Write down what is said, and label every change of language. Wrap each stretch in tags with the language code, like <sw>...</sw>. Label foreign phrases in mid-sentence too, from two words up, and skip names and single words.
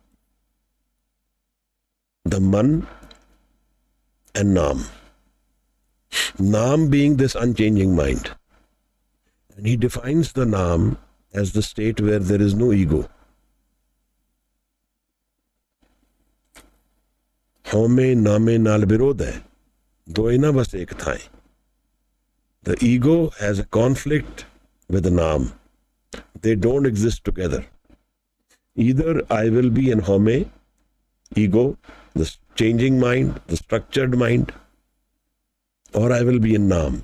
<en>The man and Naam. Naam being this unchanging mind. And he defines the Naam as the state where there is no ego.</en> <pa>ਹਉਮੈ ਨਾਮ ਨਾਲ ਵਿਰੋਧ ਹੈ, ਦੁਇ ਨ ਵਸਹਿ ਇਕ ਠਾਇ.</pa> <en>The ego has a conflict with the naam. They don't exist together. Either I will be in home, ego, the changing mind, the structured mind, or I will be in naam.</en>